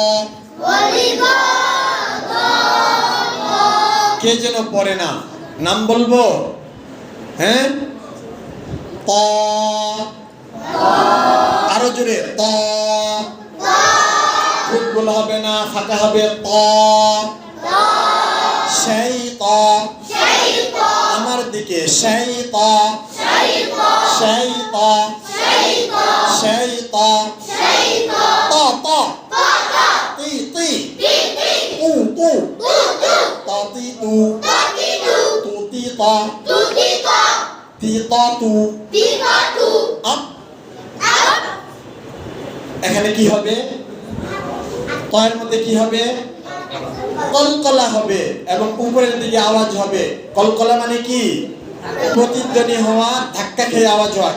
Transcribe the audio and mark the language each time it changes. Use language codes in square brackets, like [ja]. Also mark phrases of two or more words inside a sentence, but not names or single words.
[bn] ওয়ালিদাদাউ কে যেন পড়ে না, নাম বলবো? হ্যাঁ, ত আরো জোরে ত, খুব বলা হবে না, ফাঁকা হবে ত। সেই ত শাইতান আমার দিকে সেই ত শাইতান সেই ত শাইতান সেই ত শাইতান ত ত তাতা তি তি তিতি তু তু তুতু ত তি তু তাতিতু তু তি ত তুতিতা তি ত তু তিতাতু আপ। আপ এখানে কি হবে? তয়ের মধ্যে কি হবে? কলকলা হবে এবং উপরের দিকে আওয়াজ হবে। কলকলা মানে কি? প্রতিধ্বনি হওয়া, ধাক্কা খেয়ে আওয়াজ হওয়া।